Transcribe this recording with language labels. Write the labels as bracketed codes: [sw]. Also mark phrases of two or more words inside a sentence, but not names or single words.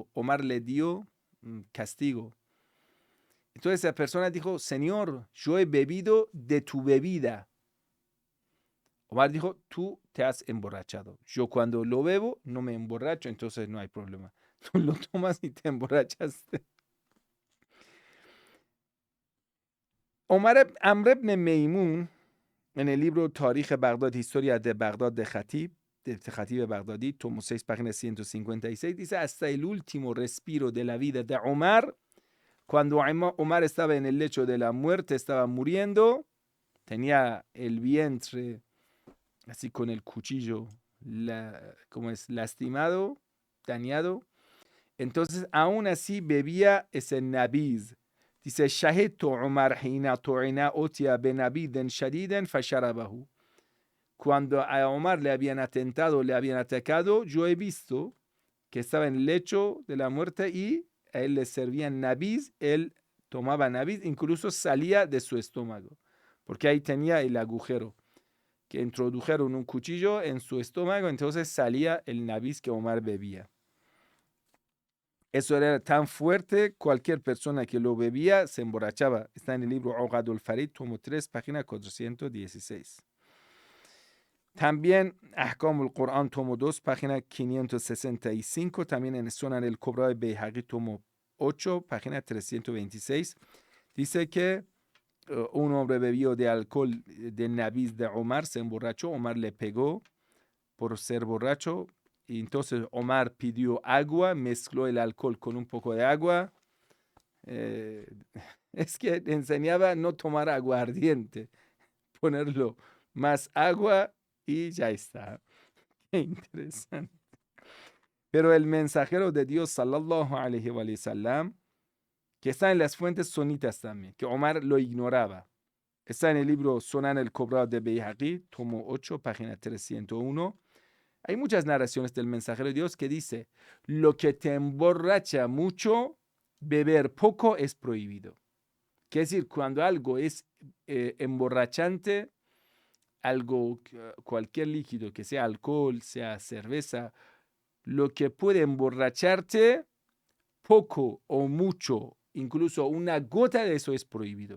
[es] Omar le dio castigo. Entonces esa persona dijo: Señor, yo he bebido de tu bebida. Omar dijo: tú te has emborrachado. Yo cuando lo bebo no me emborracho, entonces no hay problema. Tú lo tomas y te emborrachaste. Amr ibn Maymun, en el libro Tarikh Bagdad, Historia de Bagdad de Khatib Bagdadi, tomo 6, página 156, dice: hasta el último respiro de la vida de Omar, cuando Omar estaba en el lecho de la muerte, estaba muriendo, tenía el vientre así con el cuchillo, como es, lastimado, dañado. Entonces, aún así bebía ese nabiz. Dice: [ar] شهدت عمر حين طعن أتي بنبيذ شديد فشربه. [es] Cuando a Omar le habían atentado, le habían atacado, yo he visto que estaba en el lecho de la muerte y a él le servían nabiz, él tomaba nabiz, incluso salía de su estómago, porque ahí tenía el agujero, que introdujeron un cuchillo en su estómago, entonces salía el nabiz que Omar bebía. Eso era tan fuerte, cualquier persona que lo bebía se emborrachaba. Está en el libro Uqadul Farid, tomo 3, página 416. También Ahkam al-Quran, tomo 2, página 565. También en Sunan al-Kubra de Bayhaqi, tomo 8, página 326. Dice que un hombre bebió de alcohol de nabiz de Omar, se emborrachó. Omar le pegó por ser borracho. Y entonces Omar pidió agua, mezcló el alcohol con un poco de agua. Es que enseñaba no tomar agua ardiente, ponerlo más agua y ya está. Qué interesante. Pero el mensajero de Dios, [ar] صلى الله عليه وسلم, [es] que está en las fuentes sunitas también, que Omar lo ignoraba. Está en el libro Sunan al-Kubra de Bayhaqi, tomo 8, página 301. Hay muchas narraciones del mensajero de Dios que dice: lo que te emborracha mucho, beber poco es prohibido. Quiere decir, cuando algo es emborrachante, algo, cualquier líquido, que sea alcohol, sea cerveza, lo que puede emborracharte, poco o mucho, incluso una gota de eso es prohibido.